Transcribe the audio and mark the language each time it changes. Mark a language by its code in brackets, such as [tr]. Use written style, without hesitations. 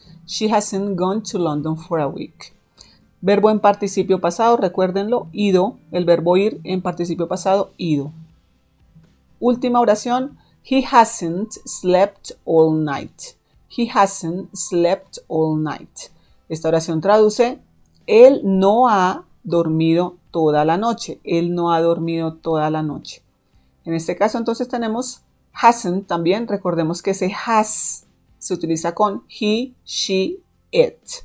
[en] She hasn't gone to London for a week. [es] Verbo en participio pasado, recuérdenlo, ido. El verbo ir en participio pasado, ido. Última oración. [en] He hasn't slept all night. He hasn't slept all night. [es] Esta oración traduce: él no ha dormido toda la noche. Él no ha dormido toda la noche. En este caso entonces tenemos hasn't también. Recordemos que ese has se utiliza con he, she, it.